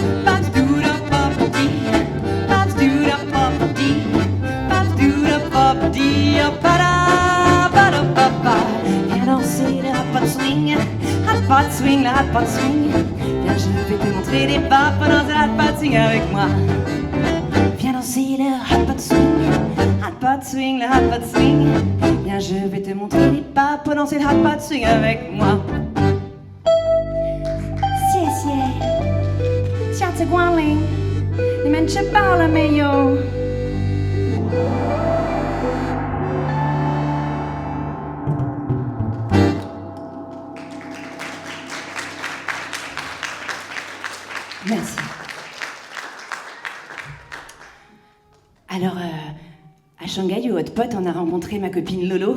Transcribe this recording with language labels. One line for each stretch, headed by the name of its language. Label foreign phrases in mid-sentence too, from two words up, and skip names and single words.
French: Viens danser le
English: hot pot swing, hot pot swing,
French: le
English: hot pot swing.
French: Viens, je vais te montrer des pas pour danser le
English: hot pot swing
French: avec moi. Viens danser le
English: hot pot swing, hot pot swing,
French: le
English: hot pot swing.
French: Viens, je vais te montrer des pas pour danser le
English: hot pot swing
French: avec moi.
Chinese: 谢谢，下次光临，你们吃饱了没有？
French: Merci. Alors, à Shanghai, au Hot Pot, on a rencontré ma copine Lolo.